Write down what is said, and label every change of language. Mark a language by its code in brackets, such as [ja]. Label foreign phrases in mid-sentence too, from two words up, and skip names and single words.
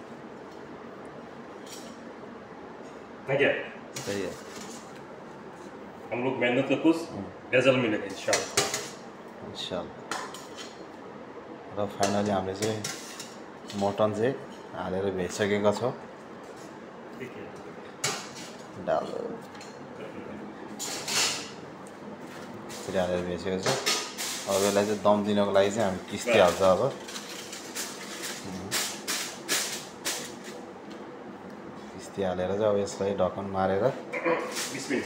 [hi] ठीक है, सही है। हम लोग मेहनत का कुछ रिजल्ट मिलेगा इंशाल्लाह। [ne] र फाइनली हामीले चाहिँ मटन चाहिँ हालेर भेटिसकेका छौँ। [hi] ठीक है, [ne] डाल यसरी हालेर भेटिसकेको छ। अब यसलाई चाहिँ दम दिनको लागि चाहिँ हामी किस्ती हाल्छ। अब किस्ती हालेर चाहिँ अब यसलाई ढक्कन मारेर 20 मिनट